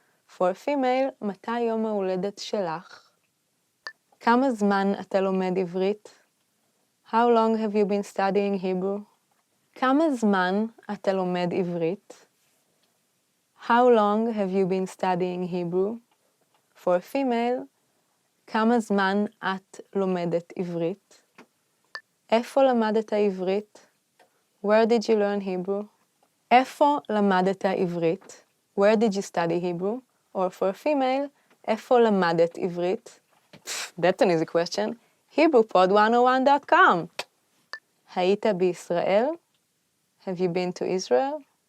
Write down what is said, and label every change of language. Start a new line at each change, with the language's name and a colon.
English: For female,
Hebrew: מתי יום ההולדת שלך? כמה זמן אתה לומד עברית?
English: How long have you been studying Hebrew?
Hebrew: כמה זמן אתה לומד עברית?
English: How long have you been studying Hebrew? For female,
Hebrew: כמה זמן את לומדת עברית? איפה למדת עברית?
English: Where did you learn Hebrew?
Hebrew: איפה למדת עברית?
English: Where did you study Hebrew? Or for female,
Hebrew: איפה למדת עברית?
English: That's an easy question. HebrewPod101.com.
Hebrew: היית בישראל?
English: Have you been to Israel?